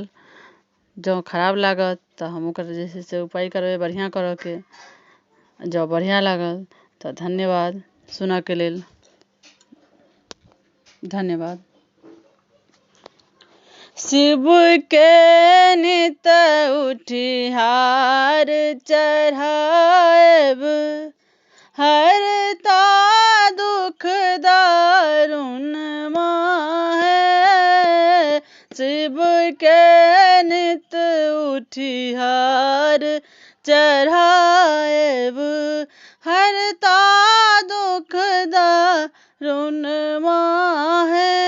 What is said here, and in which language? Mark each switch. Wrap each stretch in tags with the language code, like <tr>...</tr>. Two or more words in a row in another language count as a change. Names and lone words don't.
<mai>जँ खराब लागत तऽ हम ओकर जे छै से उपाय करबै बढ़िया करऽ के। जँ बढ़िया लागल तऽ धन्यवाद सुनऽ के लेल। धन्यवाद। शिव के नित उठिहार चढ़ाएब, हरता दुख दारुण माहे। शिव के नित उठिहार चढ़ाएब, हरता दुख दारुण माहे।</mai>